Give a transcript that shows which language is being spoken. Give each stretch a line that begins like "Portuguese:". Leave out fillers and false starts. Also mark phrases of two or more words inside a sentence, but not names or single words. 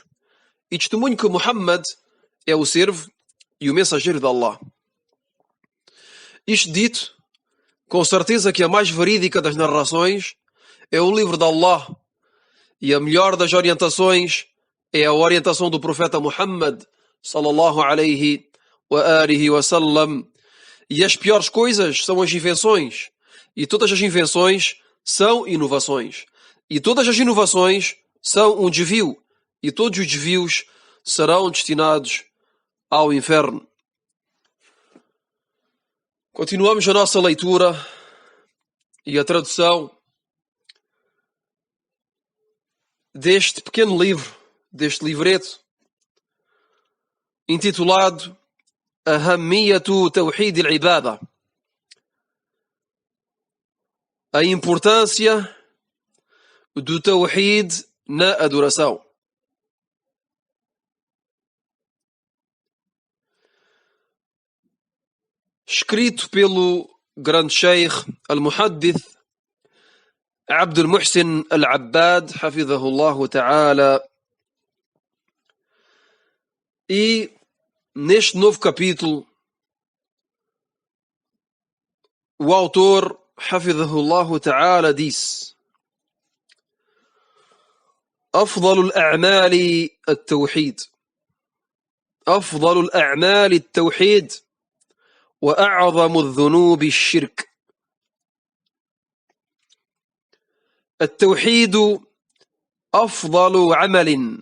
Portuguese: E testemunho que Muhammad é o servo e o mensageiro de Allah. Isto dito, com certeza que a mais verídica das narrações é o livro de Allah, e a melhor das orientações é a orientação do profeta Muhammad
Arabic: صلى الله عليه وآله وسلم.
Portuguese: E as piores coisas são as invenções, e todas as invenções são inovações, e todas as inovações são um desvio, e todos os desvios serão destinados ao inferno. Continuamos a nossa leitura e a tradução deste pequeno livro, deste livreto, intitulado Ahamiyatu Tawhid al-Ibada, a importância do Tawhid na adoração. Escrito pelo grande Sheikh al-Muhaddith Abd al-Muhsin al-Abbad,
Arabic: حفظه الله تعالى.
Portuguese: E neste novo capítulo, o autor,
Arabic: حفظه الله تعالى, disse: أفضل الأعمال التوحيد أفضل الأعمال التوحيد وأعظم الذنوب الشرك. التوحيد أفضل عمل.